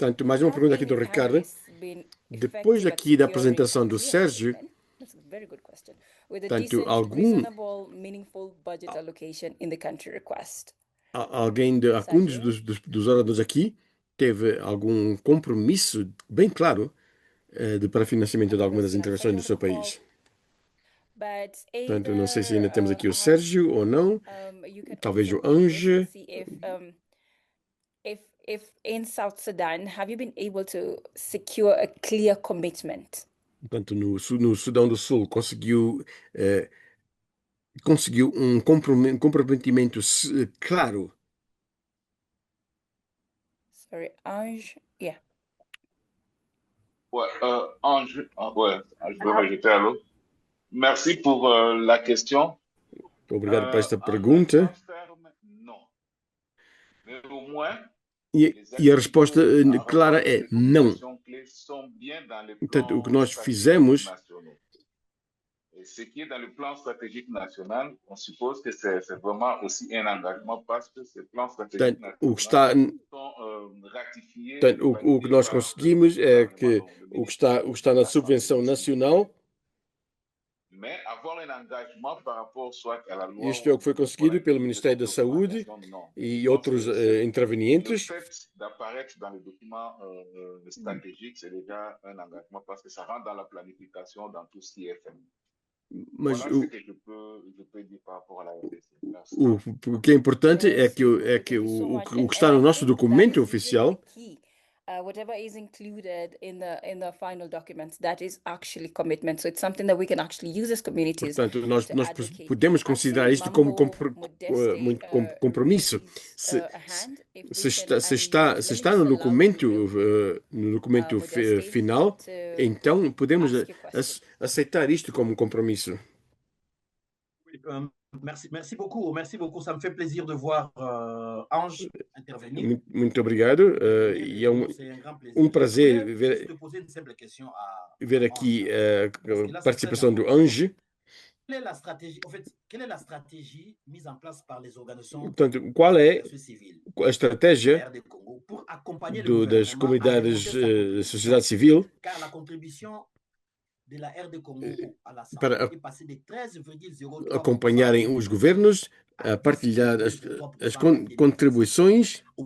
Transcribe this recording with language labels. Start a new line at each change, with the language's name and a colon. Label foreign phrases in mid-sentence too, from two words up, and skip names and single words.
Portuguese: Portanto, mais uma pergunta aqui do Ricardo. Depois aqui da apresentação do Sérgio, portanto, alguns dos oradores aqui teve algum compromisso bem claro para financiamento de algumas das intervenções do seu país. Portanto, não sei se ainda temos aqui o Sérgio ou não, talvez o Ange.
English: If in South Sudan, have you been able to secure a clear commitment?
Portuguese: Portanto, no Sudão do Sul conseguiu comprometimento claro.
English: Sorry, Ange. Yeah.
French: Ouais, Ange, ouais, je peux m'ajouter à l'eau. Merci pour la question.
Portuguese: Obrigado por esta pergunta.
French: Non. Mais au moins,
Portuguese: E a resposta clara é não. Portanto, o que nós fizemos.
French: Ce qui est dans le plan stratégique national, on suppose que c'est vraiment aussi un engagement parce que ces plans stratégiques nationaux sont ratifiés.
Portuguese: O que nós conseguimos é que o que está na subvenção nacional. Isto é o que foi conseguido pelo Ministério da Saúde e outros intervenientes. Mas o que é importante é que o que está no nosso documento oficial,
English: whatever is included in the final documents, that is actually commitment. So it's something that we can actually use as communities.
Portuguese: Portanto, nós podemos considerar isto como compromisso. Se está no documento final, então podemos aceitar isto como compromisso.
French: Merci beaucoup. Ça me fait plaisir de voir Ange intervenir.
Portuguese: Muito obrigado. E é prazer ver aqui a participação do Ange.
French: Quelle est la stratégie mise en place par les organisations
Portuguese: Portanto, qual é a estratégia das comunidades da sociedade civil para acompanharem os governos, a partilhar as contribuições.